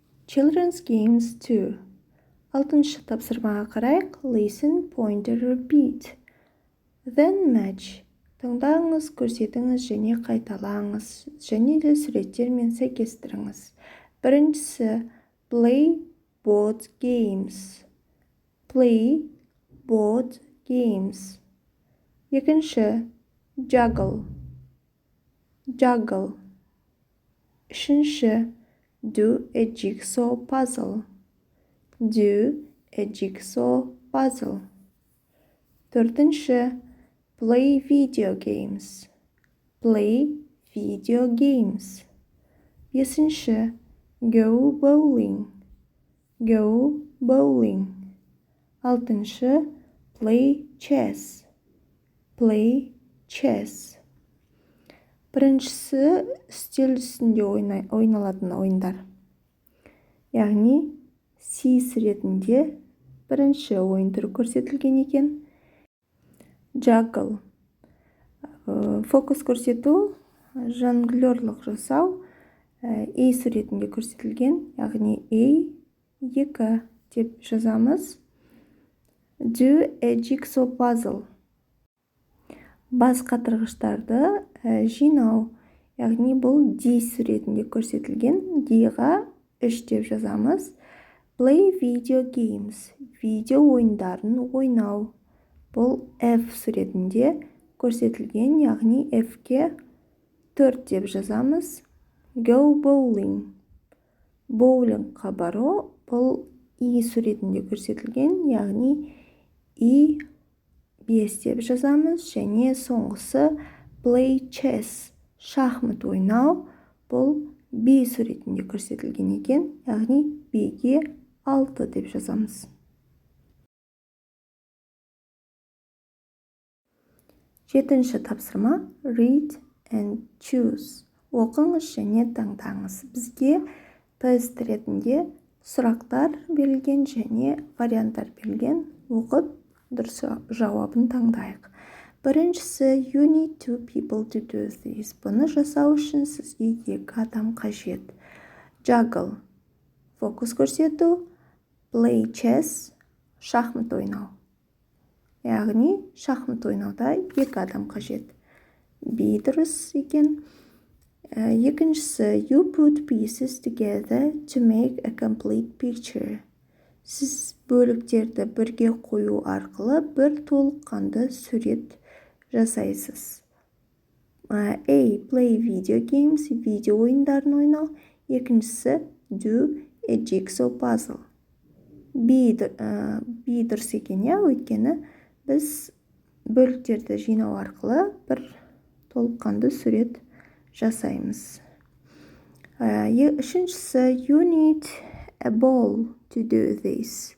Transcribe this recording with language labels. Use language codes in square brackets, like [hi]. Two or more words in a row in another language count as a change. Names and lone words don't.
[en] children's games too. [kk] 6-шы тапсырмаға қарайық. [en] Listen, point and repeat. Then match. [kk] Тыңдаңыз, көрсетіңіз және қайталаңыз. Және де суреттермен сәйкестіріңіз. [en] Біріншісі play board games. Play board games. Екінші juggle. Juggle. Үшінші do a jigsaw puzzle. Do a jigsaw puzzle. Төртінші play video games. Play video games. Бесінші go bowling. Go bowling. Алтыншы play chess. Play chess. [kk] Біріншісі үстел үстінде ойналатын ойындар. Яғни сис ретінде бірінші ойын түрі көрсетілген екен. [en] Juggle. [kk] Фокус көрсету, жонглерлық жасау A суретінде көрсетілген, яғни A2 деп жазамыз. [en] Do a jigsaw puzzle. [kk] Бас қатырғыштарды жинау, яғни бұл D суретінде көрсетілген, D-ға 3 деп жазамыз. [en] Play video games. [kk] Видео ойындарын ойнау. Бұл F суретінде көрсетілген, яғни F-ке 4 деп жазамыз. [en] Go bowling. [kk] Боулингқа бару. Бұл E суретінде көрсетілген, яғни E5 деп жазамыз. Және соңғысы [en] play chess. [kk] Шахмат ойнау. Бұл B суретінде көрсетілген екен, яғни B-ге 6 деп жазамыз. 7-ші тапсырма [en] read and choose. [kk] Оқыңыз және таңдаңыз. Бізге тест ретінде сұрақтар берілген және варианттар берілген. Оқып, дұрыс жауабын таңдайық. [en] Біріншісі you need 2 people to do this. [kk] Бұны жасау үшін сізге 2 адам қажет. Juggle. Фокус көрсету. [en] Play chess. [kk] Шахмат ойнау. Яғни шахмат ойнауда 2 адам қажет. B дұрыс екен. Екіншісі [en] you put pieces together to make a complete picture. [kk] Сіз бөліктерді бірге қою арқылы бір толыққанды сурет жасайсыз. [en] A. Play video games. [kk] Видео ойындарын ойнау. Екіншісі [en] do a jigsaw puzzle. [kk] B дұрыс екен, өйткені біз бөліктерді жинау арқылы бір толыққанды сурет жасаймыз. [en] Үшіншісі you need a ball to do this.